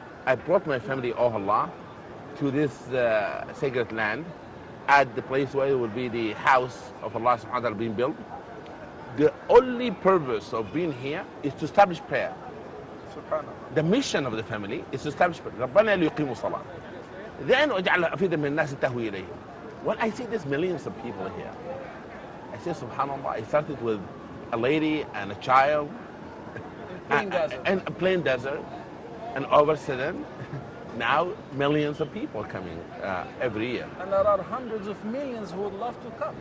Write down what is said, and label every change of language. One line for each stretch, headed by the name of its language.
English: I brought my family, oh Allah, to this sacred land at the place where it will be the house of Allah subhanahu wa ta'ala being built. The only purpose of being here is to establish prayer. The mission of the family is to establish prayer.
Arabic: ربنا ليقيموا الصلاة.
English: Then
Arabic: أجعل أفئدة من الناس تهوي إليهم.
English: When I see there's millions of people here, I say subhanallah, I started with a lady and a child and a plain desert, and all of a sudden now millions of people are coming every year. And there are hundreds of millions who would love to come.